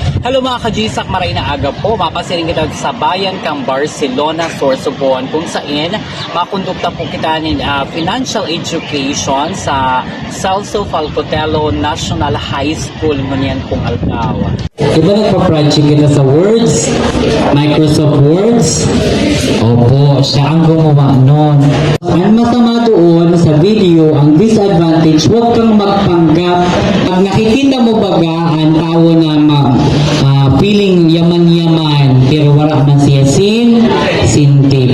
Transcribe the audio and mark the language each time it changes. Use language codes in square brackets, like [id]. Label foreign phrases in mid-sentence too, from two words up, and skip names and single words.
[bik] Hello mga ka-GSAC, maray na aga po. Mapasiring kita sa bayan kang Barcelona, Sorsogon, kung saan makondukta po kita ng [en] financial education [bik] sa Celso Falcotelo National High School ngunyan pong Alcao. Diba nagpa-project kita sa Words? Microsoft Words? [tl] Opo, siya ang gumawa nun. Ang masama doon sa video, ang disadvantage, huwag kang magpanggap. [bik] Pag nakikita mo baga, ang tao na feeling yaman-yaman, pero wala man siya sinte.